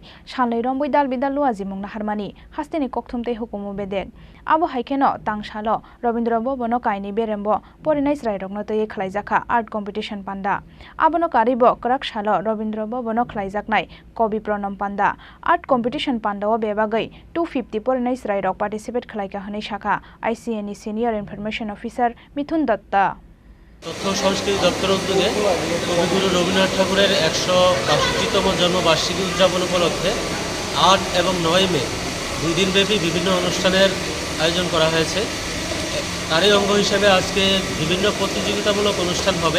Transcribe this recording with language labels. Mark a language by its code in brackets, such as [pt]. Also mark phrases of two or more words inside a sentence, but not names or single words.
[trp] salai romboi dal bidal luazimung naharmani Hasteni kokthum tei Hukumu Bedek abo haikeno Tangsalo Rabindra Bhobono kaini Beremo porinai srairokno tei Khlaijakha [en] art competition [trp] panda abono karibo krak salo Rabindra Bhobono Khlaijaknai kobi pranam panda [en] art competition [trp] panda o bebagai 250 porinai srairok participate khlaika hanai shakha ICNE [en] senior information officer [trp] Mithun Datta [bn] তথ্য সংস্কৃতি দপ্তর উদ্যোগে কবিগুরু রবীন্দ্রনাথ ঠাকুরের 165তম জন্মবার্ষিকী উদযাপন উপলক্ষে 8 এবং 9 মে দুই দিনব্যাপী বিভিন্ন অনুষ্ঠানের আয়োজন করা হয়েছে। তারই অঙ্গ হিসেবে আজকে বিভিন্ন প্রতিযোগিতামূলক অনুষ্ঠান হবে।